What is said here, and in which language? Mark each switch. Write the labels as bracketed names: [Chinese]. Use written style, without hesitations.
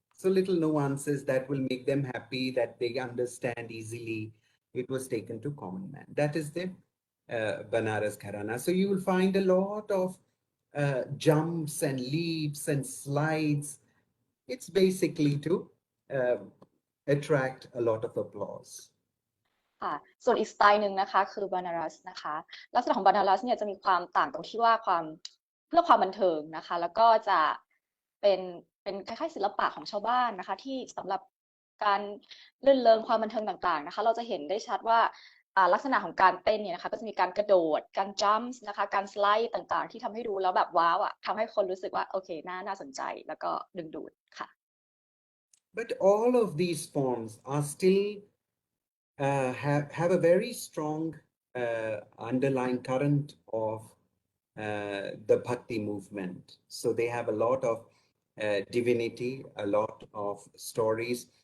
[English] So little nuances that will make them happy, that they understand easily. It was taken to common man. That is the Banaras Gharana. So you will find a lot of jumps and leaps and slides. It's basically to attract a lot of applause. [Thai] ค่ะส่วนอีกสไตล์หนึ่งนะคะคือบานารัสนะคะลักษณะของบานารัสเนี่ยจะมีความต่างตรงที่ว่าเพื่อความบันเทิงนะคะแล้วก็จะเป็นคล้ายๆศิลปะของชาวบ้านนะคะที่สำหรับการรื่นเริงความบันเทิงต่างๆนะคะเราจะเห็นได้ชัดว่าลักษณะของการเต้นเนี่ยนะคะก็จะมีการกระโดดการจัมป์นะคะการสไลด์ต่างๆที่ทำให้ดูแล้วแบบว้าวอ่ะทำให้คนรู้สึกว่าโอเคน่าสนใจแล้วก็ดึงดูดค่ะ [English] But all of these forms are still have a very strong underlying current of the Bhakti movement. So they have a lot of divinity, a lot of stories.